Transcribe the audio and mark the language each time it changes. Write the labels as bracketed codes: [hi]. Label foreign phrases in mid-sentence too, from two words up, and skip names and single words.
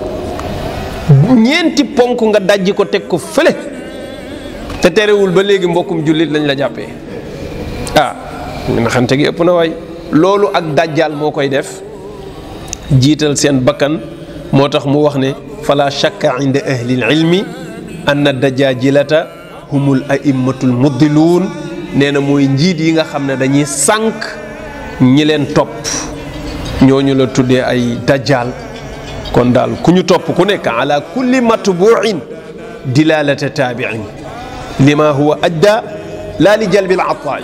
[wo] ñeenti ponk nga dajji ko teg ko fële te terewul ba léegi mbokkum jullit lañ la jàppee. naxante gi ëpp na waay. loolu ak dajjal moo koy def, jiital seen bakkan. moo tax mu wax ne [ar] فلا شك عند أهل العلم أن الدجاجلة هم الأئمة المضلون. [wo] nee na mooy njiit yi nga xam ne dañuy sànq ñi leen topp, ñooñu la tuddee ay dajjal. kon daal ku ñu topp ku nekk [ar] على كل متبوع ضلالة تابعين لما هو ضد لا لجلب [wo] ataay.